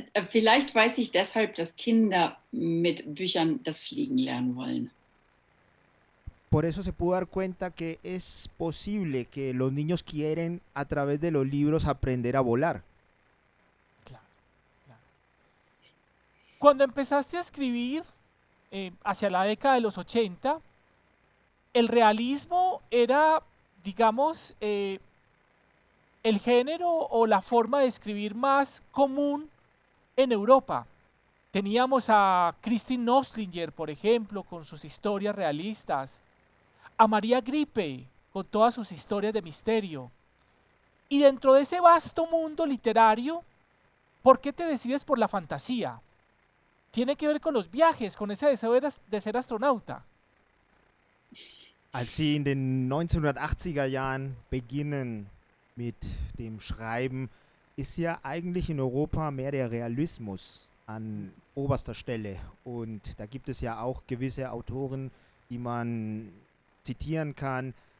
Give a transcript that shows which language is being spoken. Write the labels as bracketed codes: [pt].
[de] Vielleicht weiß ich deshalb, dass Kinder mit Büchern das Fliegen lernen wollen. [es] Por eso se pudo dar cuenta que es posible que los niños quieren a través de los libros aprender a volar. Claro, claro. Cuando empezaste a escribir hacia la década de los 80, el realismo era, digamos, el género o la forma de escribir más común en Europa. Teníamos a Kristin Noslinger, por ejemplo, con sus historias realistas, a María Gripe, con todas sus historias de misterio. Y dentro de ese vasto mundo literario, ¿por qué te decides por la fantasía? Tiene que ver con los viajes, con ese deseo de ser astronauta. [de] Als sie in den 1980er Jahren beginnen mit dem Schreiben, ist ja eigentlich in Europa mehr der Realismus an oberster Stelle. Und da gibt es ja auch gewisse Autoren, die man zitieren kann.